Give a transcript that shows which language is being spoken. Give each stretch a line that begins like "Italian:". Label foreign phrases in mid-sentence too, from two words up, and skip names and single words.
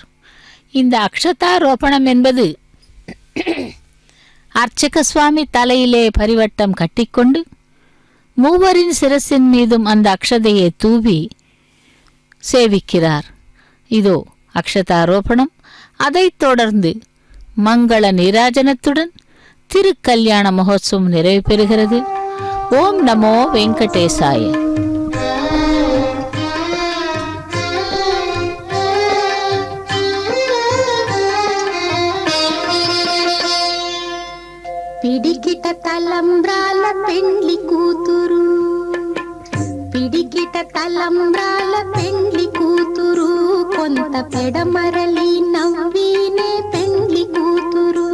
Tamil: இந்த அக்ஷதாரோபணம் என்பது அர்ச்சக சுவாமி தலையிலே பரிவட்டம் கட்டிக்கொண்டு மூவரின் சிரசின் மீதும் அந்த அக்ஷதையை தூவி சேவிக்கிறார். இதோ அக்ஷதாரோபணம். அதைத் தொடர்ந்து மங்கள நீராஜனத்துடன் திருக்கல்யாண மகோத்சவம் நிறைவு பெறுகிறது.
Sanskrit: ओम् नमो वेङ्कटेशाय.
Telugu: పిడికిట తలంబ్రాల పెండ్లి కూతురు, పిడికిట తలంబ్రాల పెండ్లి కూతురు, కొంత పెడమరలి నవ్వీనే పెండ్లి కూతురు.